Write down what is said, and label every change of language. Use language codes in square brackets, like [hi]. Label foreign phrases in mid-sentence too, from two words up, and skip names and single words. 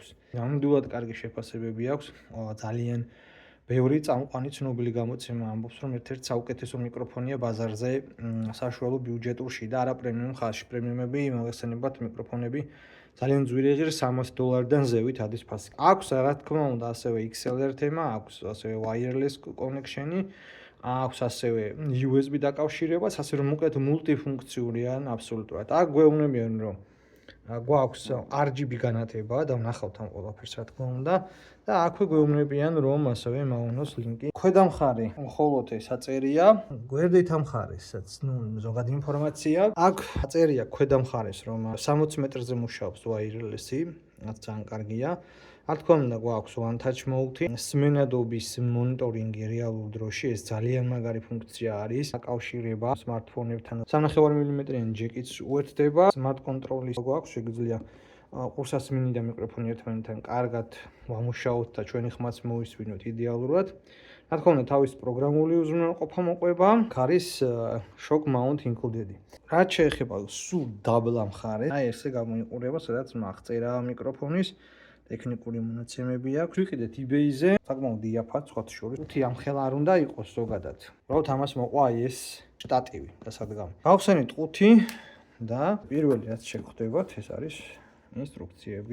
[ka] ნამდვილად კარგი შეფასებები აქვს, ძალიან ბევრი წამყვანი ცნობილი გამოცემა ამბობს, რომ ერთ-ერთი საუკეთესო მიკროფონია ბაზარზე საშუალო ბიუჯეტურში და არა პრემიუმ ხაზში. პრემიუმები მოგესალმებათ მიკროფონები ძალიან ძვირიღირ $300-დან ზევით ადის ფასი. აქვს რა თქმა უნდა ასევე XLR თემა, აქვს ასევე [en] wireless connection-ი, [ka] აქვს ასევე USB დაკავშირებაც, ასე რომ მოკლედ მულტიფუნქციურიან აბსოლუტურად. აქ გვეუბნებიან, რომ გვაქვს RGB განათება და ვნახავთ ამ ყველაფერს რა თქმა უნდა და აქვე გვეუბნებიან, რომ ასევე Maono-ს ლინკი. ქვედა მხარე მხოლოდ ეს აწერია, გვერდით ამ მხარესაც, ზოგადი ინფორმაცია. აქ აწერია ქვედა მხარეს, რომ 60 მეტრზე მუშაობს wireless-ი, რაც ძალიან კარგია. რა თქმა უნდა, გვაქვს [en] one touch mode-ი, [ka] სმენადობის მონიტორინგი რეალურ დროში, ეს ძალიან მაგარი ფუნქცია არის. აკავშირება smartphone-ებთან 3.5 მმ-იანი ჯეკიც უერთდება. [en] Smart control-ის [ka] გვაქვს, შეგვიძლია ყურსასმინი და მიკროფონი ერთმანეთთან კარგად ვამუშაოთ და ჩვენი ხმაც მოვისმინოთ იდეალურად. რა თქმა უნდა, თავის პროგრამული უზრუნველყოფა მოყვება, არის [en] shock mount included. [ka] რაც შეეხება სულ დაბლა მხარეს, აი ესე გამოიყურება, სადაც აღწერა მიკროფონის ტექნიკური მონაცემები აქვს. ვიყიდეთ eBay-ზე, საკმაოდ იაფად, სხვათა შორის. თუმცა ამ ხელა არ უნდა იყოს ზოგადად. უბრალოდ ამას მოყვა ეს შტატივი დასადგამი. გავხსენით ყუთი და პირველი რაც შეგხვდებათ, ეს არის ინსტრუქციები.